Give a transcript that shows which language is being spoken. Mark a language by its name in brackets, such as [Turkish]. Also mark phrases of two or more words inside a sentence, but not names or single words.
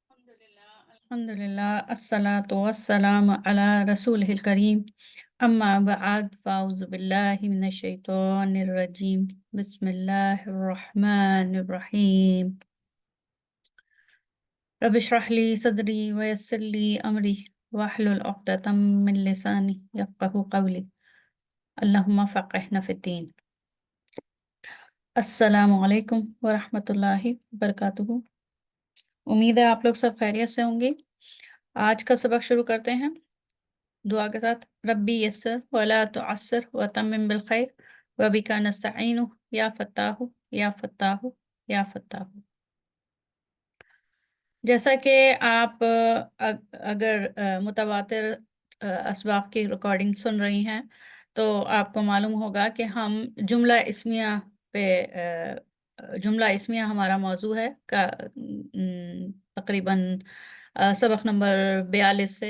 [Arabic] الحمد لله الصلاة والسلام على رسول الكريم أما بعد فأعوذ بالله من الشيطان الرجيم بسم الله الرحمن الرحيم رب اشرح لي صدري ويسر لي أمري واحلل عقدة من لساني يفقهوا قولي اللهم فقهنا في الدين. السلام عليكم ورحمة الله وبركاته. [Hindi] उम्मीद है आप लोग सब खैरियत से होंगे। आज का सबक शुरू करते हैं दुआ के साथ। [Arabic] رب يسر ولا تعسر وتمم بالخير وبك نستعين يا فتاح يا فتاح يا فتاح. [Hindi] जैसा कि आप अगर मुतवातिर असबाक की रिकॉर्डिंग सुन रही हैं तो आपको मालूम होगा कि हम जुमला इस्मिया पे जुमला इस्मिया हमारा मौजू है का तकरीबन सबक नंबर 42 से।